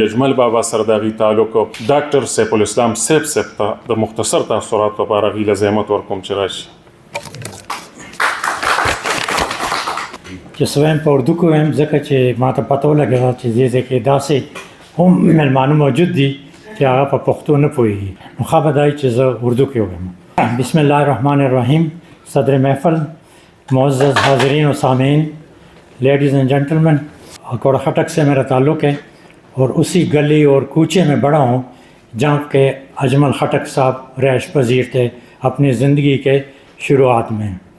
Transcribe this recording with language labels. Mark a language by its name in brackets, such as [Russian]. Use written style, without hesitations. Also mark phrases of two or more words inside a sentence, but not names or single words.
[Pashto] اجمل بابا سره د هغوی تعلق ډاکټر سیف الاسلام سیف ته د مختصر تاثراتو لپاره هغوی له زحمت ورکوم چې راشي. چې سویم په اردو کې وایم ځکه چې ما ته پته ولګېده چې دې ځای کې داسې هم مېلمانه موجود دي چې هغه په پښتو نه پوهېږي، نو ښه به دا وي چې زه اردو کې ووایم. [Arabic] بسم اللہ الرحمن الرحیم. [Urdu] صدر محفل، معزز حاضرین و سامعین، [English] ladies and gentlemen, [Urdu] اکوڑا خٹک سے میرا تعلق ہے اور اسی گلی اور کوچے میں بڑا ہوں جہاں کہ اجمل خٹک صاحب رہائش پذیر تھے اپنی زندگی کے شروعات میں.